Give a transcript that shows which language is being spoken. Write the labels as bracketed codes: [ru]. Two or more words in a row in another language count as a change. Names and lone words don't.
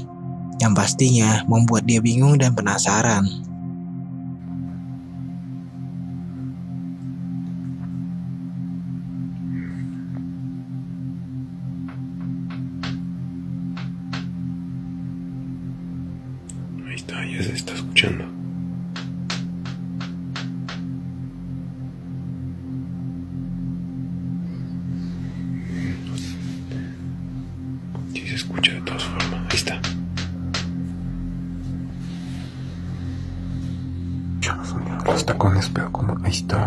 [id] Yang pastinya membuat dia bingung dan penasaran. [es] Ya se está escuchando. Sí se escucha de todas formas. Ahí está. Yo no soy los tacones, pero como ahí está.